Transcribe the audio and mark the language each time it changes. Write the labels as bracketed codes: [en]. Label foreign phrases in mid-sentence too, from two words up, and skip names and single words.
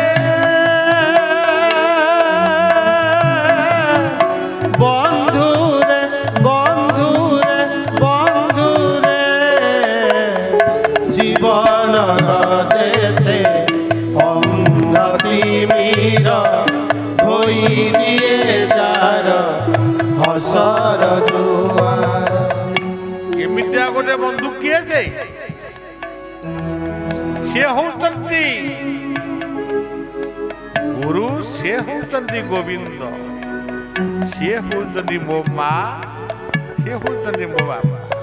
[bn] বন্ধুরে বন্ধুরে বন্ধুরে জীবন যেতে অন্ধ তিমির ধোই দিয়ে যার হসর জুয়ার। [or] ଏମିତିଆ ଗୋଟେ ବନ୍ଧୁ କିଏ ସେ? ସିଏ ହଉଛନ୍ତି ଗୁରୁ, ସିଏ ହଉଛନ୍ତି ଗୋବିନ୍ଦ, ସିଏ ହଉଛନ୍ତି ମୋ ମା, ସିଏ ହଉଛନ୍ତି ମୋ ବାପା।